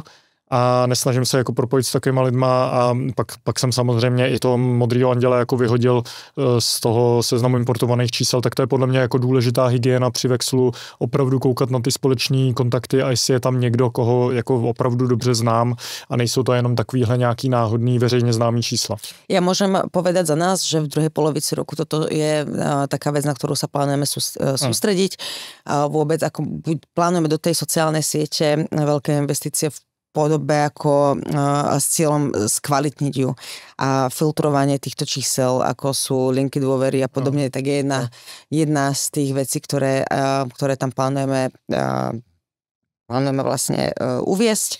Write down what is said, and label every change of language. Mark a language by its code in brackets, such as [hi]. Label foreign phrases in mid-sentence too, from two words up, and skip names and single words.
[cs] A nesnažím se jako propojit s takovýma lidma a pak jsem samozřejmě i toho Modrýho anděla jako vyhodil z toho seznamu importovaných čísel, tak to je podle mě jako důležitá hygiena při Vexlu, opravdu koukat na ty společní kontakty a jestli je tam někdo, koho jako opravdu dobře znám a nejsou to jenom takovýhle nějaký náhodný veřejně známý čísla. [sk] Ja môžem povedať za nás, že v druhej polovici roku toto je taká vec, na ktorú sa plánujeme sústrediť. Vôbec ako plánujeme do tej sociálnej siete veľké investície v podobe ako s cieľom skvalitniť ju a filtrovanie týchto čísel, ako sú linky dôvery a podobne, tak je jedna z tých vecí, ktoré tam plánujeme vlastne uviesť.